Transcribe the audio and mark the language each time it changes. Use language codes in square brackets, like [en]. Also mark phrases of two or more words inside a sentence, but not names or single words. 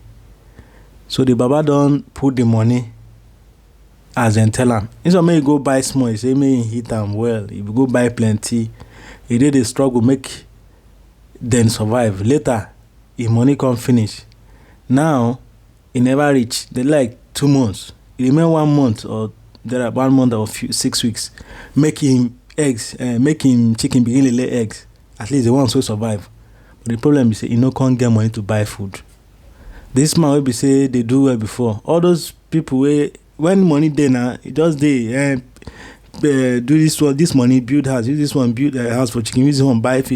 [pcm] So the baba don't put the money as dem tell am. Instead make you go buy small, you say make you hit am well. If you go buy plenty, e dey struggle make dem survive. Later, if money come finish, Now e never reach. They like 2 months. E remain 1 month or there are 1 month or 6 weeks. Make him eggs, make him chicken begin to lay eggs. At least the ones will survive. But the problem is say you no can't get money to buy food. This man will be say they do well before. All those people when money dey now, it just dey do this money build house, use this one build a house for chicken, use this one buy feed.